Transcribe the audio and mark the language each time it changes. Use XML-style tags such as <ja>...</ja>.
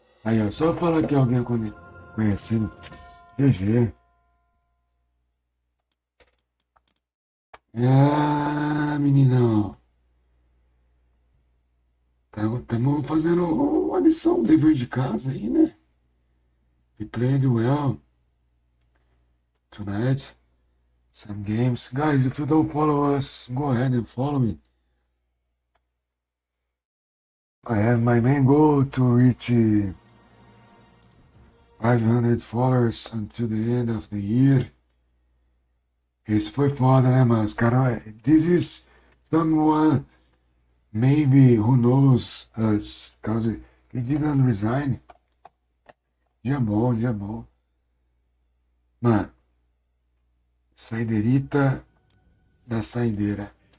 <pt>Aí, ó, só falar que é alguém conhecido. GG. Ah, meninão. Estamos fazendo uma lição, um dever de casa aí, né?</pt> <en>We played well tonight. Some games. Guys, if you don't follow us, go ahead and follow me. I have my main goal to reach 500 followers until the end of the year.</en> <pt>Esse foi foda, né, mano? Os caras.</pt> <en>This is someone. Maybe who knows us. Cause he didn't resign.</en> <pt>Dia bom, dia bom. Mano. Saideirita da saideira.</pt>